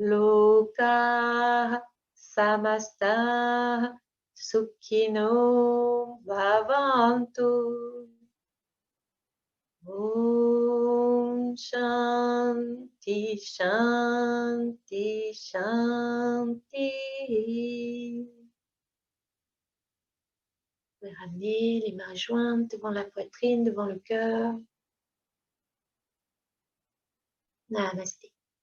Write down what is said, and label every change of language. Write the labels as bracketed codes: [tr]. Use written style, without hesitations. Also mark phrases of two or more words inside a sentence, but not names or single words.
[sa] Loka samasta sukhino bhavantu. Om Shanti Shanti Shanti. [fr] Vous pouvez ramener les mains jointes devant la poitrine, devant le cœur. Namasté.